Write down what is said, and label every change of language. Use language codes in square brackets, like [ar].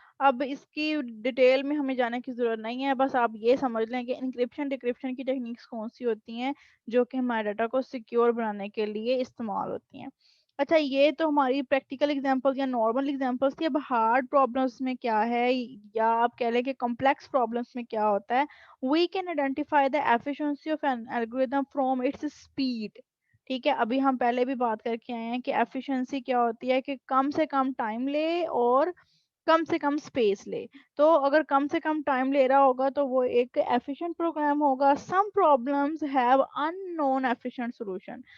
[ur] اب اس کی ڈیٹیل میں ہمیں جانے کی ضرورت نہیں ہے, بس آپ یہ سمجھ لیں کہ انکرپشن ڈیکرپشن کی ٹیکنیکس کون سی ہوتی ہیں جو کہ ہمارے ڈاٹا کو سیکیور بنانے کے لیے استعمال ہوتی ہیں. اچھا, یہ تو ہماری پریکٹیکل ایگزامپل یا نارمل ایگزامپلس تھی. اب ہارڈ پرابلمس میں کیا ہے یا آپ کہہ لیں کہ کمپلیکس پرابلمس میں کیا ہوتا ہے. [en] We can identify the efficiency of an algorithm from its speed. [ur] ٹھیک ہے, ابھی ہم پہلے بھی بات کر کے آئے ہیں کہ ایفیشنسی کیا ہوتی ہے کہ کم سے کم ٹائم لے اور کم سے کم اسپیس لے. تو اگر کم سے کم ٹائم لے رہا ہوگا تو وہ ایک ایفیشینٹ پروگرام ہوگا. [en] Some problems have unknown efficient solution.